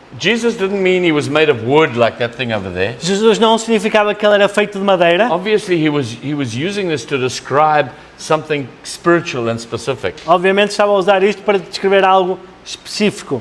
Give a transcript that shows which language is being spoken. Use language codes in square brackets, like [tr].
[en] Jesus didn't mean he was made of wood like that thing over there. [pt] Jesus não significava que ele era feito de madeira. [en] Obviously, he was using this to describe something spiritual and specific. [pt] Obviamente estava a usar isto para descrever algo específico.